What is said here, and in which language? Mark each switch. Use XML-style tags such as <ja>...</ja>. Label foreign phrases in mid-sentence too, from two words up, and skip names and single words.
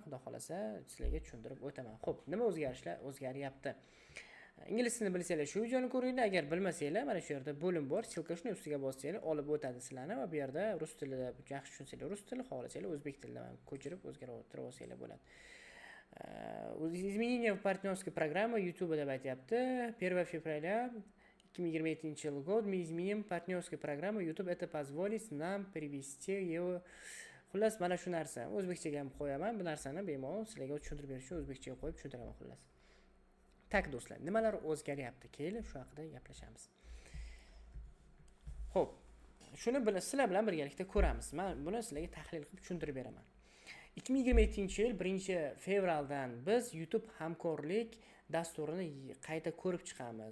<uz>Xudo xolasa sizlarga tushuntirib o'taman. Xo'p, nima o'zgarishlar o'zgaryapti? Ingliz tilini bilsanglar shu videoni ko'ringlar, agar bilmasanglar mana shu yerda bo'lim bor, silka shuni ustiga bossanglar olib o'tadi sizlarni va bu yerda rus tilida yaxshi tushunsanglar rus tili, xohlasanglar o'zbek tilida ham ko'chirib o'zgartirib olsanglar bo'ladi.</uz> <ru>Изменение в партнерской программе YouTube</ru> <uz>deb aytyapti.</uz> <ru>1 fevraля 2027 год мы изменим партнерскую программу YouTube, это позволит нам привести его.</ru> <uz>Xullas mana shu narsa o'zbekchaga ham qo'yaman. Bu narsani bemalol sizlarga tushuntirib berishni o'zbekchaga qo'yib tushuntiraman xullas. Tak do'stlar, nimalar o'zgaryapti? Keling, shu haqida gaplashamiz. Xo'p, shuni sizlar bilan birgalikda ko'ramiz. Men buni sizlarga tahlil qilib tushuntirib beraman. 2027-yil 1-fevraldan biz YouTube hamkorlik dasturini qayta ko'rib chiqamiz.</uz>